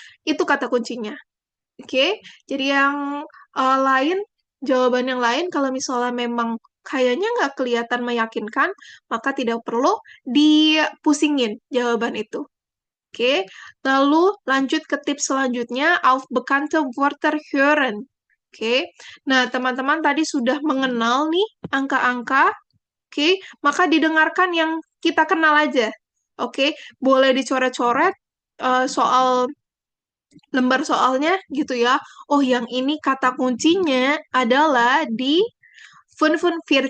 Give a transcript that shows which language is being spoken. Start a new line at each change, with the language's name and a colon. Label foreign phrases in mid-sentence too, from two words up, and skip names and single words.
Indonesian: Itu kata kuncinya. Oke, jadi yang lain, jawaban yang lain, kalau misalnya memang kayaknya nggak kelihatan meyakinkan, maka tidak perlu dipusingin jawaban itu. Oke, lalu lanjut ke tips selanjutnya,
German: auf bekannte Wörter hören.
Indonesian: Oke, nah teman-teman tadi sudah mengenal nih angka-angka, oke, maka didengarkan yang kita kenal aja, oke, boleh dicoret-coret soal lembar soalnya gitu ya. Oh, yang ini kata kuncinya adalah di 45.